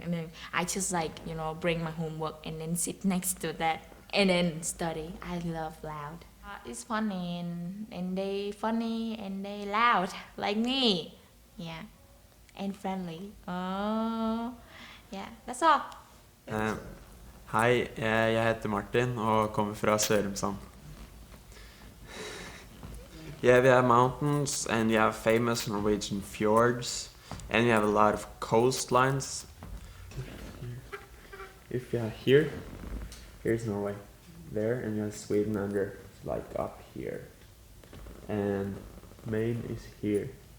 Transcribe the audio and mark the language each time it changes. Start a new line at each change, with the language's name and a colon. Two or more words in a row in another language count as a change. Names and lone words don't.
English: And then I just bring my homework and then sit next to that and then study. I love loud. It's funny and they loud like me. Yeah, and friendly. Oh, yeah. That's all.
Norwegian: Hei, jeg heter Martin og kommer fra Sørumsand.
English: Yeah, we have mountains and we have famous Norwegian fjords and we have a lot of coastlines. If you are here, here's Norway there, and you have Sweden under, like up here, and Maine is here.